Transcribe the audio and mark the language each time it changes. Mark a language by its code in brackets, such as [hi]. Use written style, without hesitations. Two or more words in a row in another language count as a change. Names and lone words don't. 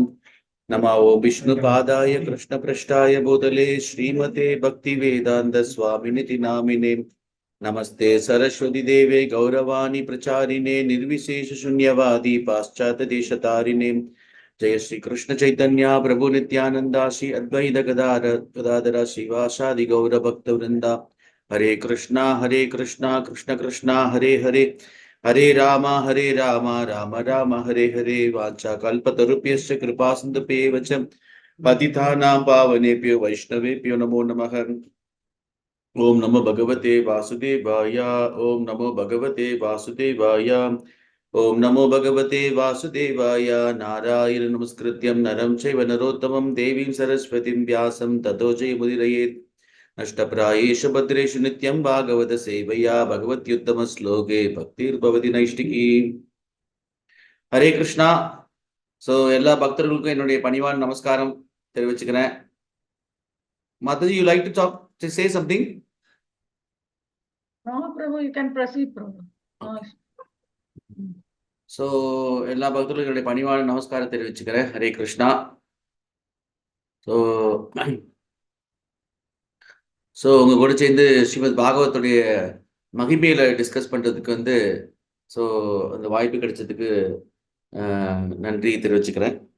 [sa] नमो विष्णुपादाय कृष्णपृष्ठाय भूतले श्रीमते भक्तिवेदान्तस्वामिनिति नामिने। नमस्ते सरस्वती देवे गौरवाणी प्रचारिणे निर्विशेषशून्यवादी पाश्चात्यदेशतारिणे। जय श्री कृष्ण चैतन्य प्रभु नित्यानंदा श्री अद्वैत गदाधर श्रीवासादि गौर भक्त वृंदा। हरे कृष्णा कृष्ण कृष्णा हरे हरे, हरे राम राम राम हरे हरे। वाचा कल्पतरुभ्यश्च कृपा सिन्धुभ्येव च पतितानां पावनेभ्यो वैष्णवेभ्यो नमो नमः। ओम नमो भगवते वासुदेवाय। ओम नमो भगवते वासुदेवाय। ओम नमो भगवते वासुदेवाय। नारायण नमस्कृत्यं नरं चैव नरोत्तमं देवीं सरस्वतीं व्यासं ततो जयमुदीरयेत्। नष्टप्रायेषु भद्रेषु नित्यं भागवत सेवया भगवत्युत्तम श्लोके भक्तिर्भवति नैष्टिकी। हरे कृष्णा. [ta] ஸோ எல்லா பக்தர்களுக்கும் என்னுடைய பணிவான நமஸ்காரம் தெரிவிச்சுக்கிறேன். மாதாஜி, [en] You like to talk, to say something? No, Prabhu, you can proceed, Prabhu. [ta] ஸோ எல்லா பக்தர்களுக்கும் என்னுடைய பணிவான நமஸ்காரம் தெரிவிச்சுக்கிறேன். ஹரே கிருஷ்ணா. ஸோ உங்கள் கூட சேர்ந்து ஸ்ரீமத் பாகவத்துடைய மகிமையில டிஸ்கஸ் பண்ணுறதுக்கு ஸோ அந்த வாய்ப்பு கிடைச்சதுக்கு நன்றி தெரிவிச்சுக்கிறேன்.